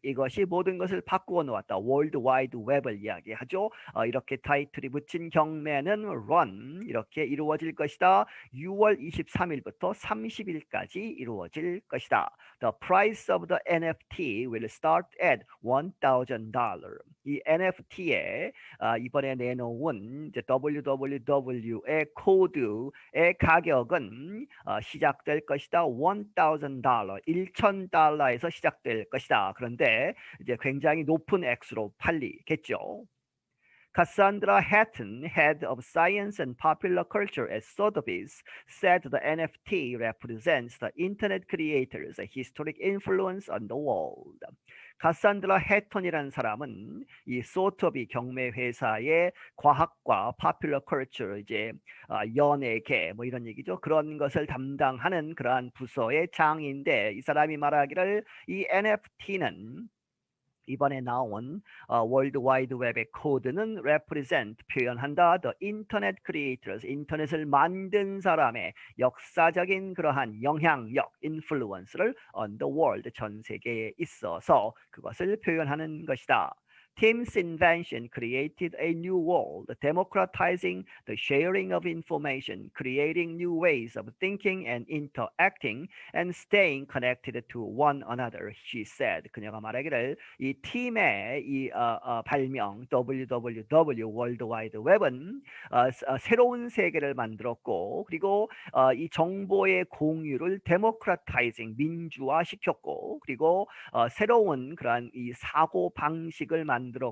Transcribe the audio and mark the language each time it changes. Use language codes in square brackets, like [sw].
[ko] 이것이 모든 것을 바꾸어 놓았다. 월드와이드웹을 이야기하죠. 이렇게 타이틀이 붙인 경매는 run, 이렇게 이루어질 것이다. 6월 23일부터 30일까지 이루어질 것이다. [en] The price of the NFT will start at $1,000. [ko] 이 NFT에 이번에 내놓은 www의 코드의 가격은 시작될 것이다. $1,000, $1,000에서 시작될 것이다. 그런데 이제 굉장히 높은 액수로 팔리겠죠. [en] Cassandra Hatton, head of science and popular culture at Sotheby's, said the NFT represents the internet creators' historic influence on the world. [ko] 카산드라 해턴이라는 사람은 이 소토비 경매 회사의 과학과 파퓰러 컬처, 이제 연예계 뭐 이런 얘기죠. 그런 것을 담당하는 그러한 부서의 장인데, 이 사람이 말하기를 이 NFT는 이번에 나온 월드와이드웹의 코드는 represent, 표현한다. The internet creators, 인터넷을 만든 사람의 역사적인 그러한 영향력, influence를 on the world, 전 세계에 있어서 그것을 표현하는 것이다. [en] Tim's invention created a new world, democratizing the sharing of information, creating new ways of thinking and interacting, and staying connected to one another, she said. [ko] 그녀가 말하기를 이 팀의 이 발명 www 월드와이드웹은 새로운 세계를 만들었고, 그리고 이 정보의 공유를 democratizing, 민주화시켰고, 그리고 새로운 그러한 이 사고 방식을 만들었고,